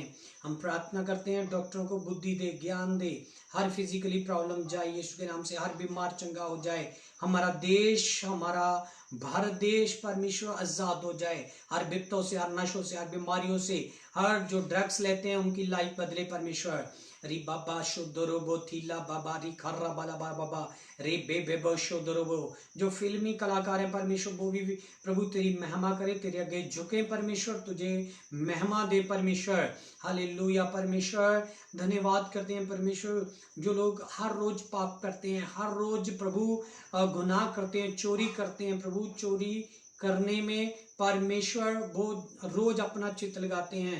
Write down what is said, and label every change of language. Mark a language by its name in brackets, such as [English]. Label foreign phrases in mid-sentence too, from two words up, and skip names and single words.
[Hindi] हम प्रार्थना करते हैं, डॉक्टरों को बुद्धि दे, ज्ञान दे, हर [English] physically problem [Hindi] जाए यीशु के नाम से, हर बीमार चंगा हो जाए। हमारा देश, हमारा भारत देश परमेश्वर आज़ाद हो जाए हर विपतों से, हर नशों से, हर बीमारियों से। हर जो ड्रग्स लेते हैं उनकी लाइफ बदले परमेश्वर। री बाबा शुद्धरोबो थीला बाबा री खर्रा बाला बाबा रे बे बेबो शुद्धरोबो। जो फिल्मी कलाकार हैं परमेश्वर, वो भी प्रभु तेरी महिमा करे, तेरे आगे झुके परमेश्वर, तुझे महिमा दे परमेश्वर। हालेलुया। परमेश्वर धन्यवाद करते हैं परमेश्वर। जो लोग हर रोज पाप करते हैं, हर रोज प्रभु गुनाह करते हैं, चोरी करते हैं, प्रभु चोरी करने में परमेश्वर वो रोज अपना चित्त लगाते हैं।